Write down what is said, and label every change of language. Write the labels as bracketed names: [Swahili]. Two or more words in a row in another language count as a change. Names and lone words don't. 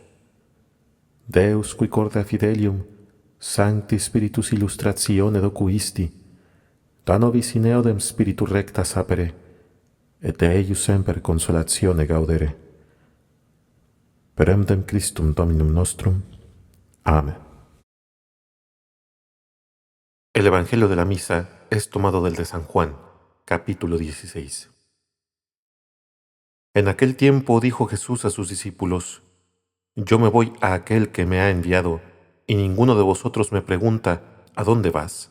[Latin] Deus qui corda fidelium, Sancti Spiritus illustratione docuisti, da nobis in eodem Spiritu recta sapere, et de eius semper consolatione gaudere. Per eundem Christum Dominum nostrum. Amén. [Spanish] El Evangelio de la Misa es tomado del de San Juan, capítulo 16. En aquel tiempo dijo Jesús a sus discípulos: Yo me voy a aquel que me ha enviado, y ninguno de vosotros me pregunta: ¿A dónde vas?